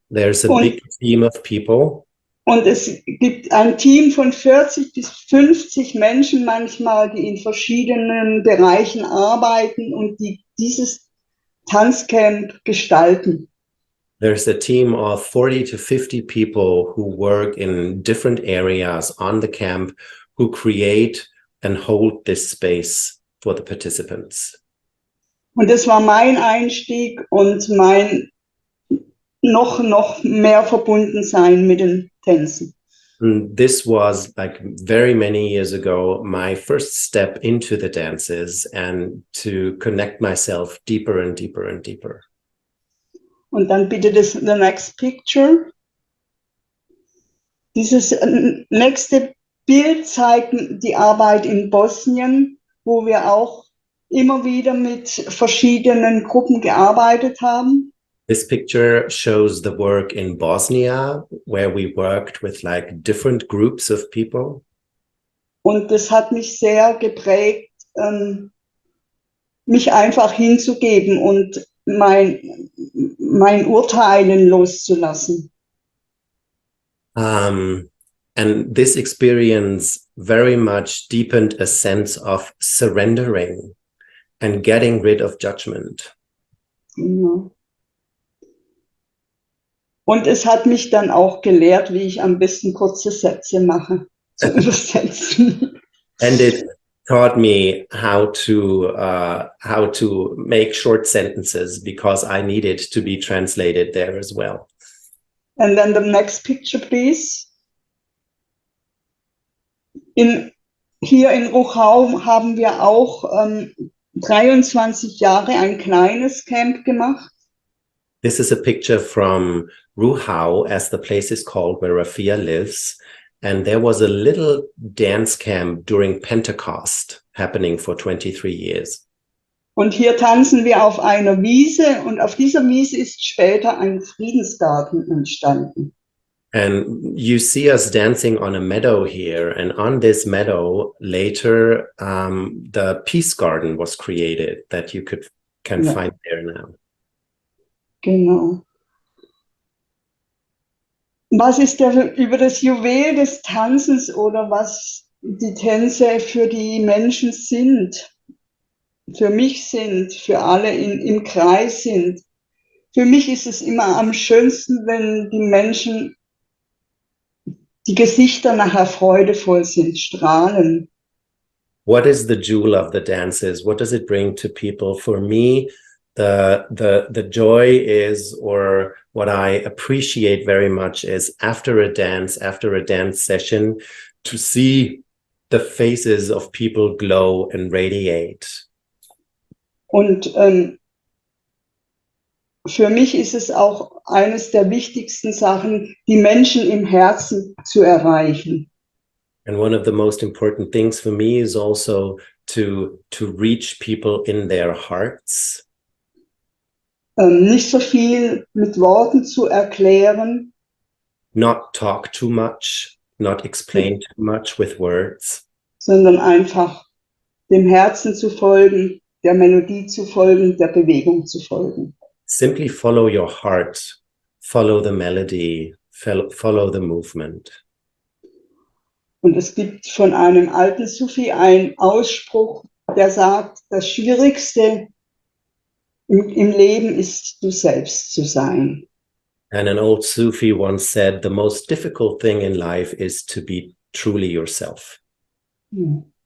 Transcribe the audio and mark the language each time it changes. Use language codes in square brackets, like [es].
[en] There's a big team of people. [de] Und es gibt ein Team von 40 bis 50 Menschen manchmal, die in verschiedenen Bereichen arbeiten und die dieses Tanzcamp gestalten. [en] There's a team of 40 to 50 people who work in different areas on the camp, who create and hold this space for the participants. [de] Und das war mein Einstieg und mein noch mehr verbunden sein mit den Tänzen. [en] And this was like very many years ago, my first step into the dances and to connect myself deeper and deeper and deeper. [de] Und dann bitte [en] the next picture. [de] Dieses nächste Bild zeigt die Arbeit in Bosnien, wo wir auch immer wieder mit verschiedenen Gruppen gearbeitet haben. [en] This picture shows the work in Bosnia, where we worked with like different groups of people. [de] Und das hat mich sehr geprägt, mich einfach hinzugeben und mein Urteilen loszulassen. [en] And this experience very much deepened a sense of surrendering and getting rid of judgment. [de] Ja. Und es hat mich dann auch gelehrt, wie ich am besten kurze Sätze mache, zu übersetzen. [en] And it taught me how to make short sentences because I needed to be translated there as well. And then the next picture, please. [de] Hier in Ruchau haben wir auch 23 Jahre ein kleines Camp gemacht. [en] This is a picture from Ruhau, as the place is called, where Rafia lives. And there was a little dance camp during Pentecost happening for 23 years. [de] Und hier tanzen wir auf einer Wiese und auf dieser Wiese ist später ein Friedensgarten entstanden. [en] And you see us dancing on a meadow here. And on this meadow, later, the Peace Garden was created that you can find there now. [de] Genau. Was ist über das Juwel des Tanzens oder was die Tänze für die Menschen sind, für mich sind, für alle im Kreis sind? Für mich ist es immer am schönsten, wenn die Menschen, die Gesichter nachher freudevoll sind, strahlen. [en] What is the jewel of the dances? What does it bring to people? For me, the joy is, or what I appreciate very much is after a dance session, to see the faces of people glow and radiate. [de] Und für mich ist es auch eines der wichtigsten Sachen, die Menschen im Herzen zu erreichen. [en] And one of the most important things for me is also to reach people in their hearts. [de] Nicht so viel mit Worten zu erklären. [en] Not talk too much, not explain too much with words. [de] Sondern einfach dem Herzen zu folgen, der Melodie zu folgen, der Bewegung zu folgen. [en] Simply follow your heart, follow the melody, follow the movement. [de] Und es gibt von einem alten Sufi einen Ausspruch, der sagt, das Schwierigste im Leben ist, du selbst zu sein. [en] And an old Sufi once said, the most difficult thing in life is to be truly yourself. [de] Ja.